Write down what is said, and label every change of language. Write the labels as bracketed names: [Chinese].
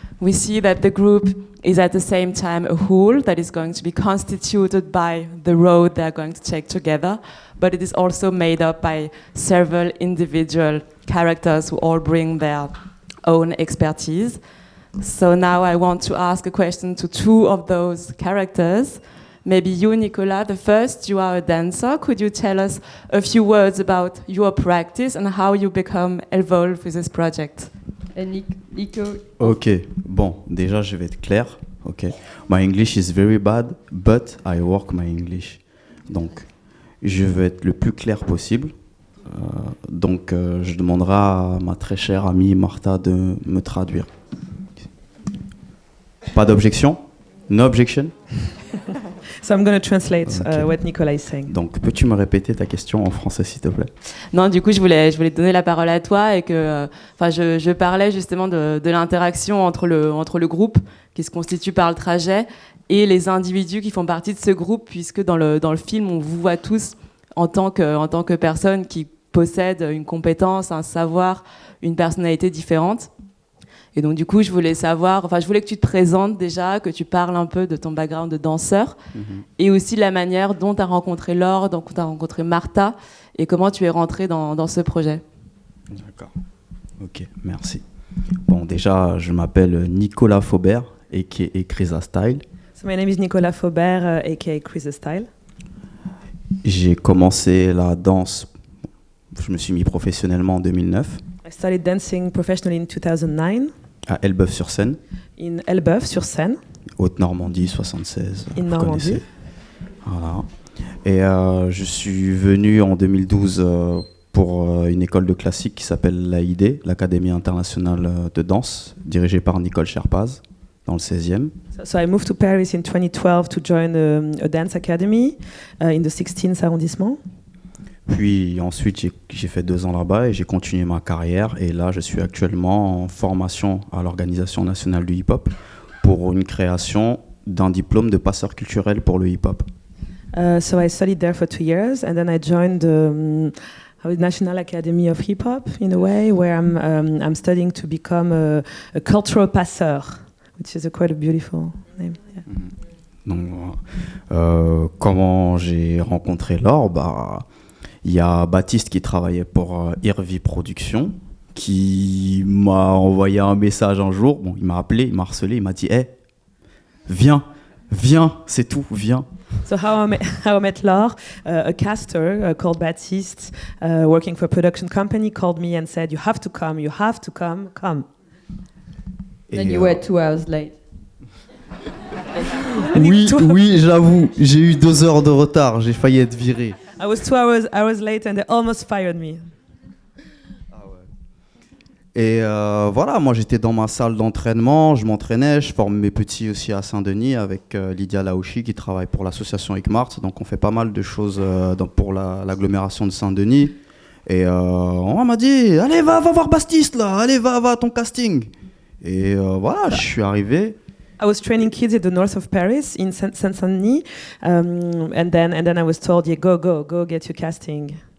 [English] We see that the group is at the same time a whole that is going to be constituted by the road they are going to take together, but it is also made up by several individual characters who all bring their own expertise. So now I want to ask a question to two of those characters. Maybe you, Nicolas, the first, you are a dancer. Could you tell us a few words about your practice and how you become involved with this project? Nico. [French] Ok, bon, déjà je vais être clair. [English] Ok, my English is very bad, but I work my English. [French] Donc, je veux être le plus clair possible. Donc, je demanderai à ma très chère amie Martha de me traduire. Pas d'objection? [English] No objection? So I'm going to translate what Nicolas is saying. [French] Donc, peux-tu me répéter ta question en français, s'il te plaît? Non, du coup, je voulais te donner la parole à toi et que, je parlais justement de l'interaction entre le groupe qui se constitue par le trajet et les individus qui font partie de ce groupe, puisque dans le film, on vous voit tous en tant que personnes qui possèdent une compétence, un savoir, une personnalité différente. Et donc, du coup, je voulais que tu te présentes déjà, que tu parles un peu de ton background de danseur, et aussi de la manière dont tu as rencontré Laure, dont tu as rencontré Martha, et comment tu es rentré dans ce projet. D'accord. Ok, merci. Bon, déjà, je m'appelle Nicolas Faubert, a.k.a. Chrysa Style. [English] So my name is Nicolas Faubert, a.k.a. Chrysa Style. [French] J'ai commencé la danse, je me suis mis professionnellement en 2009. [English] I started dancing professionally in 2009. [French] À Elbeuf-sur-Seine. [English] In Elbeuf-sur-Seine. [French] Haute-Normandie, 76. [English] In Normandie. [French] Voilà. Et je suis venu en 2012 pour une école de classique qui s'appelle l'AID, l'Académie internationale de danse, dirigée par Nicole Sherpaz, dans le 16e. [English] So I moved to Paris in 2012 to join a dance academy in the 16th arrondissement. [French] Puis ensuite, j'ai fait 2 ans là-bas et j'ai continué ma carrière. Et là, je suis actuellement en formation à l'Organisation nationale du hip-hop pour une création d'un diplôme de passeur culturel pour le hip-hop. [English] So I studied there for 2 years and then I joined the National Academy of Hip Hop in a way where I'm studying to become a cultural passeur, which is quite a beautiful name. Yeah. [French] Donc, comment j'ai rencontré Laure? Il y a Baptiste qui travaillait pour Irvi Productions qui m'a envoyé un message un jour. Bon, il m'a appelé, il m'a harcelé, il m'a dit hey, viens, c'est tout, viens. [English] So how I met Laure, a caster called Baptiste, working for a production company, called me and said, you have to come, come. Then you were 2 hours late. [French] Oui, j'avoue, j'ai eu 2 heures de retard, j'ai failli être viré. [English] I was 2 hours late and they almost fired me. [French] Et voilà, moi j'étais dans ma salle d'entraînement, je m'entraînais, je forme mes petits aussi à Saint-Denis avec Lydia Laouchi qui travaille pour l'association ECMART. Donc on fait pas mal de choses pour l'agglomération de Saint-Denis. Et on m'a dit, allez va voir Baptiste là, allez va à ton casting. Et voilà, je suis arrivé. [English] I was training kids in the north of Paris, in Saint-Denis, and then I was told, yeah, go get your casting.